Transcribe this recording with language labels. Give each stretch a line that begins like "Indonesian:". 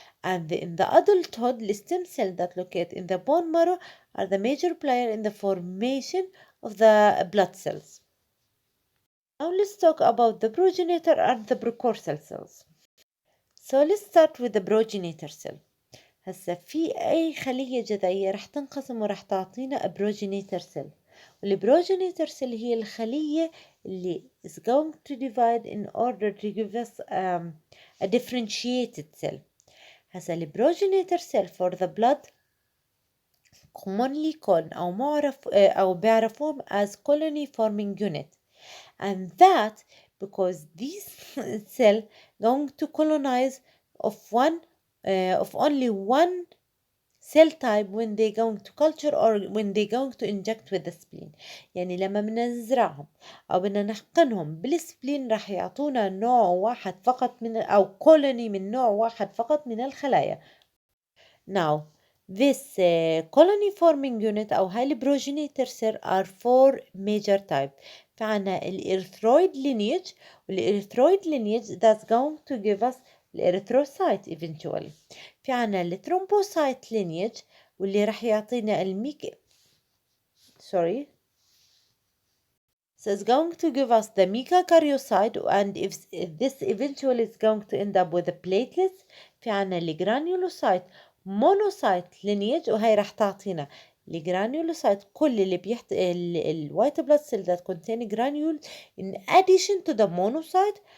English: And in the adulthood, the stem cells that locate in the bone marrow are the major player in the formation of the blood cells. Now let's talk about the progenitor and the precursor cells. So let's start with the progenitor cell.
Arabic: هسا في أي خلية جذعية رح تنقسم ورح تعطينا progenitor cell.
English: والprogenitor cell
Arabic: هي الخلية اللي
English: is going to divide in order to give us a differentiated cell. هسا progenitor cell for the blood commonly called
Arabic: أو معرف أو بيعرفوهم
English: as colony forming unit. And that because this cell going to colonize of only one cell type when they going to culture or when they going to inject with the spleen.
Arabic: يعني لما بدنا نزرعهم أو بدنا نحقنهم بالسبلين راح يعطونا نوع واحد فقط من أو colony من نوع واحد فقط من الخلايا.
English: Now this colony forming unit
Arabic: أو هاي
English: progenitor cell are four major type. فعنا erythroid lineage والerythroid lineage that's going to give us erythrocyte eventually.
Arabic: في عنا thrombocyte lineage واللي راح يعطينا sorry.
English: So it's going to give us the megakaryocyte and if this eventually is going to end up with the platelets.
Arabic: في عنا
English: granulocyte monocyte lineage
Arabic: وهي راح تعطينا
English: granulocyte
Arabic: كل اللي الوايت
English: blood cell that contain granules in addition to the monocyte.